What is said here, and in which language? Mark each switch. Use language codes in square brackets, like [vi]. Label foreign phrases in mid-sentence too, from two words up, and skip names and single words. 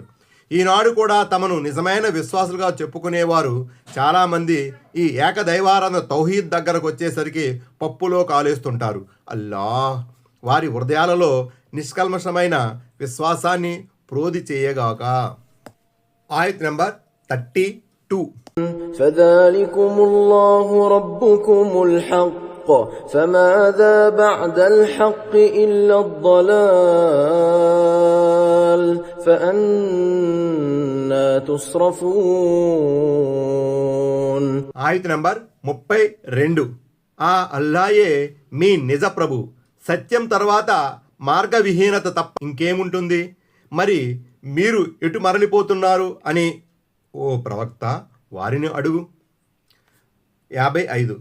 [te] ఈనాడు కూడా తమను నిజమైన విశ్వాసులుగా చెప్పుకునేవారు చాలామంది ఈ ఏకదైవారాధన తౌహీద్ దగ్గరకు వచ్చేసరికి పప్పులో కాలేస్తుంటారు. అల్లాహ్ వారి హృదయాలలో నిష్కల్మషమైన విశ్వాసాన్ని ప్రోధి చేయగాక. ఆయత్ నంబర్ 32. [ar] فذلكم الله ربكم الحق فماذا بعد الحق إلا الضلال فأنى تصرفون. [te] ఆయత్ నంబర్ 32. ఆ అల్లాయే మీ నిజ ప్రభు. సత్యం తర్వాత మార్గవిహీనత తప్ప ఇంకేముంటుంది? మరి మీరు ఎటు మరలిపోతున్నారు అని ఓ ప్రవక్త వారిని అడుగు. 55.